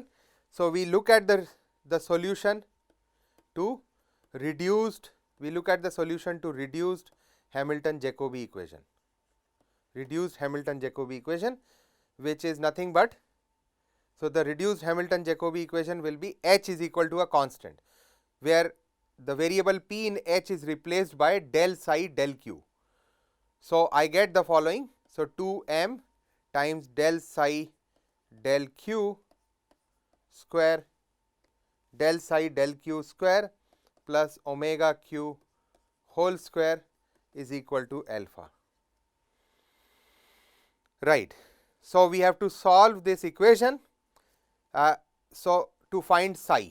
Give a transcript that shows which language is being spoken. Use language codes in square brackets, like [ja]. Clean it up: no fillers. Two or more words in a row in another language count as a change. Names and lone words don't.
[en] So, we look at the solution to reduced, Hamilton-Jacobi equation. Reduced Hamilton-Jacobi equation, which is nothing but, so the reduced Hamilton-Jacobi equation will be H is equal to a constant, where the variable p in H is replaced by del psi del q. So, I get the following. So, 2m times del psi del q square plus omega q whole square is equal to alpha, right. So, we have to solve this equation so to find psi.